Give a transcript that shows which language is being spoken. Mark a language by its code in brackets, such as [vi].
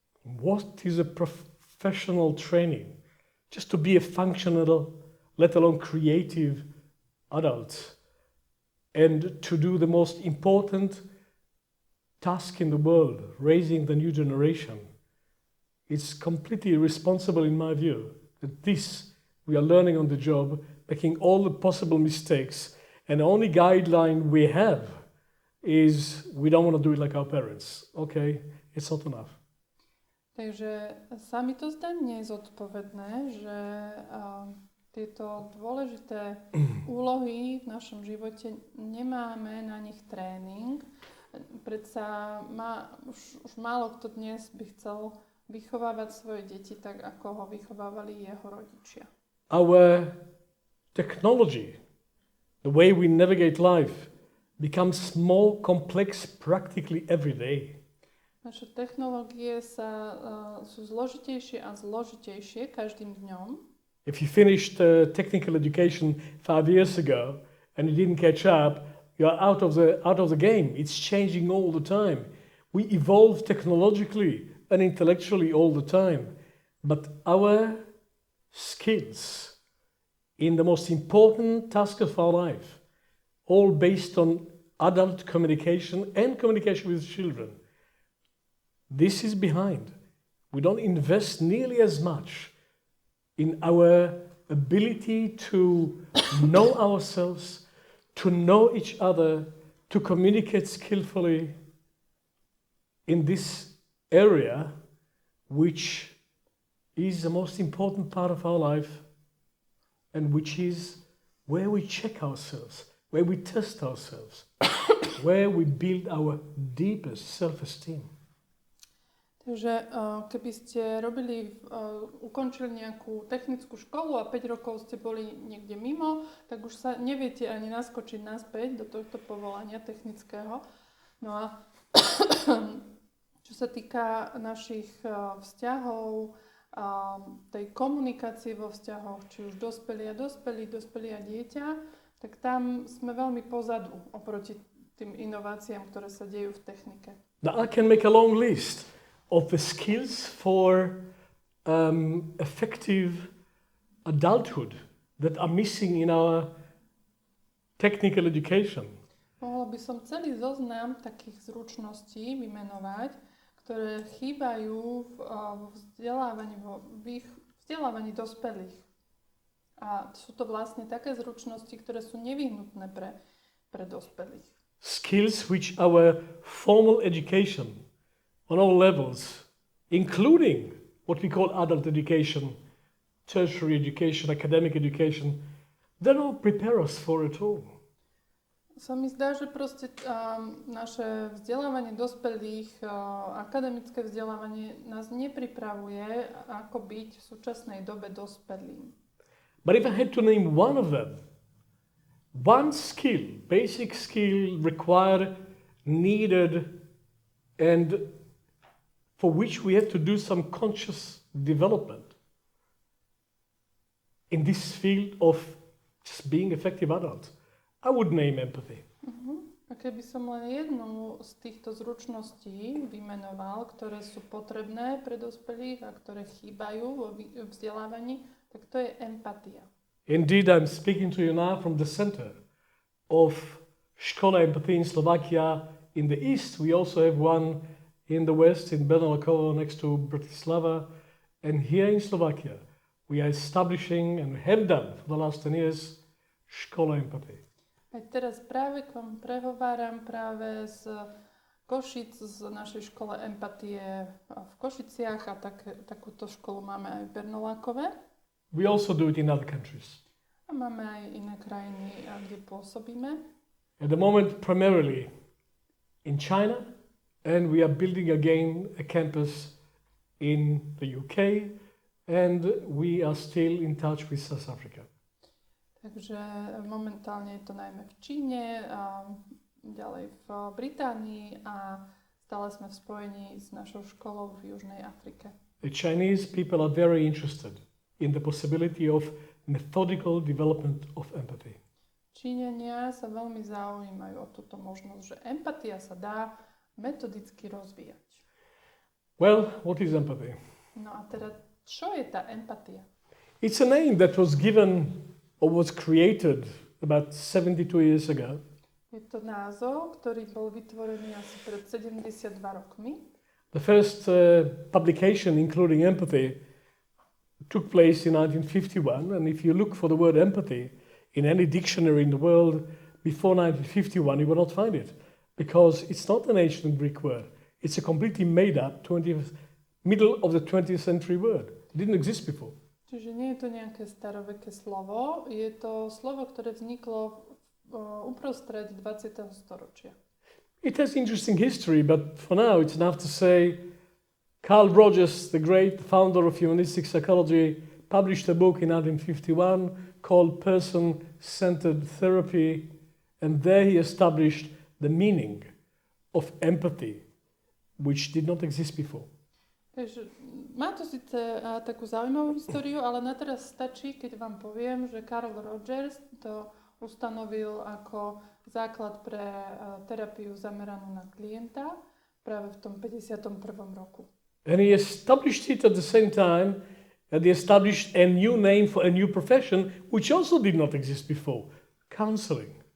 [en] What is a professional training? Just to be a functional, let alone creative adult, and to do the most important task in the world, raising the new generation. It's completely irresponsible in my view that this we are learning on the job, making all the possible mistakes, and the only guideline we have is we don't want to do it like our parents. Okay, it's not enough. [sk] Takže sa mi to zdá nezodpovedné, že tieto dôležité úlohy v našom živote nemáme na nich tréning. Predsa už málo kto dnes by chcel vychovávať svoje deti tak, ako ho vychovávali jeho rodičia. [en] Our technology, the way we navigate life, becomes more complex practically every day. [sk] Naše technológie sú zložitejšie a zložitejšie každým dňom. [en] If you finished technical education 5 years ago and you didn't catch up, you're out of the game. It's changing all the time. We evolve technologically and intellectually all the time. But our skills in the most important task of our life, all based on adult communication and communication with children, this is behind. We don't invest nearly as much in our ability to know ourselves, to know each other, to communicate skillfully in this area, which is the most important part of our life and which is where we check ourselves, where we test ourselves, where we build our deepest self-esteem. [sk] Takže keby ste ukončili nejakú technickú školu a 5 rokov ste boli niekde mimo, tak už sa neviete ani naskočiť naspäť do tohto povolania technického. No a čo sa týka našich vzťahov, tej komunikácie vo vzťahoch, či už dospelí a dieťa, tak tam sme veľmi pozadu oproti tým inováciám, ktoré sa dejú v technike. [en] Now I can make a long list of the skills for effective adulthood that are missing in our technical education. [sk] Mohla by som celý zoznam takých zručností vymenovať, ktoré chýbajú v vzdelávaní dospelých. A sú to vlastne také zručnosti, ktoré sú nevyhnutné pre dospelých. [en] Skills which our formal education on all levels, including what we call adult education, tertiary education, academic education, they don't prepare us for it all. [sk] Sa mi zdá, že proste naše vzdelávanie dospelých, akademické vzdelávanie nás nepripravuje, ako byť v súčasnej dobe dospelým. [en] But if I had to name one of them, one skill, basic skill required, needed, and for which we have to do some conscious development in this field of just being effective adults, I would name empathy. [sk] A keby som len jednu z týchto zručností vymenoval, ktoré sú potrebné pre dospelých a ktoré chýbajú vo vzdelávaní, tak to je empatia. [en] Indeed, I'm speaking to you now from the center of Škola Empathy in Slovakia. In the east, we also have one in the west, in Benalakovo, next to Bratislava. And here in Slovakia, we are establishing and have done for the last 10 years Škola Empathy. [sk] Aj teraz práve k vám prehováram práve z Košic, z našej škole empatie v Košiciach a takúto školu máme aj v Bernolákove. [en] We also do it in other countries. [sk] A máme aj iné krajiny, kde pôsobíme. [en] At the moment, primarily in China, and we are building again a campus in the UK, and we are still in touch with South Africa. [sk] Takže momentálne je to najmä v Číne, a ďalej v Británii a stále sme v spojení s našou školou v Južnej Afrike. [en] The Chinese people are very interested in the possibility of methodical development of empathy. [sk] Číňania sa veľmi zaujímajú o túto možnosť, že empatia sa dá metodicky rozvíjať. [en] Well, what is empathy? [sk] No a teda, čo je tá empatia? [en] It's a name that was given or was created about 72 years ago. [sk] Je to názov, ktorý bol vytvorený asi pred 72 rokmi. [en] The first publication including empathy took place in 1951, and if you look for the word empathy in any dictionary in the world before 1951, you will not find it, because it's not an ancient Greek word. It's a completely made up middle of the 20th century word. It didn't exist before. [sk] Čiže nie je to nejaké staroveké slovo, je to slovo, ktoré vzniklo uprostred 20. storočia. [en] It has interesting history, but for now it's enough to say Carl Rogers, the great founder of humanistic psychology, published a book in 1951 called Person-Centered Therapy, and there he established the meaning of empathy, which did not exist before. [sk] Takže má to síce takú zaujímavú históriu, ale na teraz stačí, keď vám poviem, že Carl Rogers to ustanovil ako základ pre terapiu zameranú na klienta práve v tom 51. roku. [en] And he established it at the same time that he established a new name for a new profession, which also did not exist before, counseling.